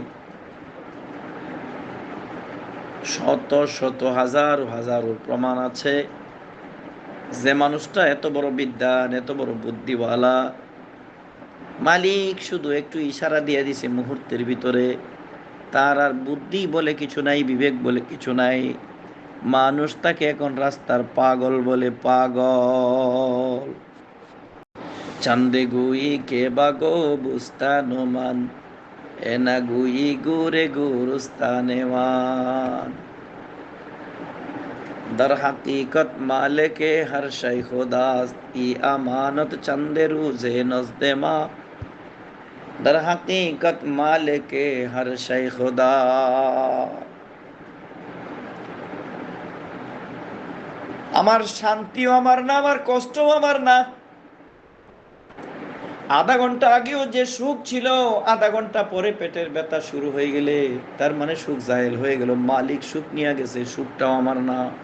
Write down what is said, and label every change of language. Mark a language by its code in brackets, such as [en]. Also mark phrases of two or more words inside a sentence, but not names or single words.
[bn] শত শত হাজার হাজার প্রমাণ আছে যে মানুষটা এত বড় বিদ্যান, এত বড় বুদ্ধিওয়ালা, মালিক শুধু একটু ইশারা দিয়ে দিছে মুহূর্তের ভিতরে, তার আর বুদ্ধি বলে কিছু নাই, বিবেক বলে কিছু নাই। মানুষ তাকে এখন রাস্তার পাগল বলে, পাগল। চান্দে গুই কে বাগো বুস্তানুমান, এনা গুই গুরে গুরুস্তানেমান, [fa] در حقیقت مالک ہر شے خداست، ای امانت چند روزے نزد ما، در حقیقت مالک ہر شے خدا। [bn] আমার শান্তিও আমার না, আমার কষ্টও আমার না। আধা ঘন্টা আগেও যে সুখ ছিল, আধা ঘন্টা পরে পেটের ব্যথা শুরু হয়ে গেলে তার মানে সুখ জাহেল হয়ে গেল। মালিক সুখ নিয়ে গেছে, সুখটাও আমার না।